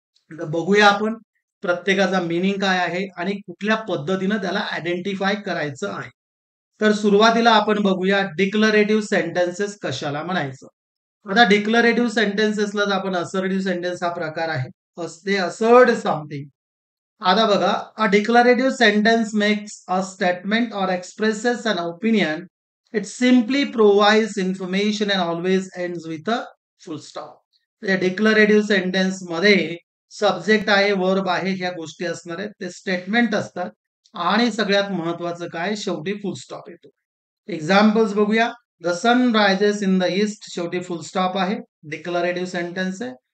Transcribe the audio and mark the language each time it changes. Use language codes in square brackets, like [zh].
[mr] तर बघूया आपण प्रत्येकाचा मीनिंग काय आहे आणि कुठल्या पद्धतीनं त्याला आयडेंटिफाय करायचं आहे. तर सुरुवातीला आपण बघूया डिक्लरेटिव्ह सेंटेन्सेस कशाला म्हणायचं. आता डिक्लरेटिव्ह सेंटेन्सेसला आपण असर्टिव्ह सेंटेन्स हा प्रकार आहे. [en] They assert something. [mr] आता बघा, [en] A declarative sentence makes a statement or expresses an opinion. It simply provides information and always ends with a full stop. [mr] या डिक्लरेटिव्ह सेंटेन्स मध्ये सब्जेक्ट आहे, वर्ब आहे, ह्या गोष्टी असणार आहेत. ते स्टेटमेंट असतात आणि सगळ्यात महत्वाचं काय, शेवटी फुल स्टॉप येतो. एक्झाम्पल्स बघूया. [en] the sun rises in the east, [mr] शेवटी फुल स्टॉप आहे, डिक्लरेटिव्ह सेंटेन्स आहे.